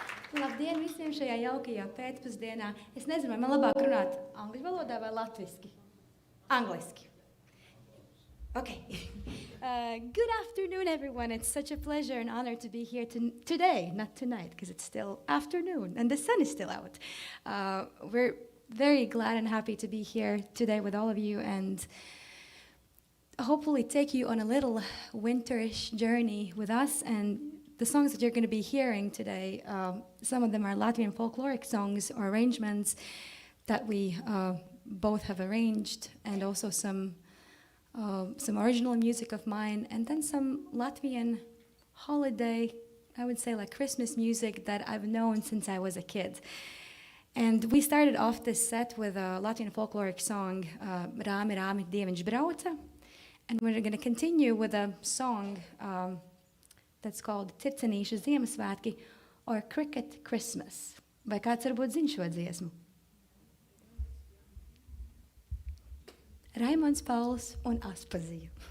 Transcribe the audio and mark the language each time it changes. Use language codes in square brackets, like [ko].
[lv] Labdien visiem šajā jaukajā pēcpusdienā. Es nezinu, vai man labāk runāt angļu valodā vai latviski? Angliski. Okay. [en] Good afternoon, everyone. It's such a pleasure and honor to be here today, not tonight, because it's still afternoon and the sun is still out. We're very glad and happy to be here today with all of you and hopefully take you on a little winterish journey with us. And the songs that you're going to be hearing today, some of them are Latvian folkloric songs or arrangements that we both have arranged, and also some original music of mine, and then some Latvian holiday, I would say like Christmas music that I've known since I was a kid. And we started off this set with a Latvian folkloric song, Rāmi, Rāmi, Dieviņš brauca. And we're going to continue with a song that's called Circenīša Ziemassvētki or Cricket Christmas. [lv] Vai kāds varbūt zina šo dziesmu? Raimons Pauls un Aspazija.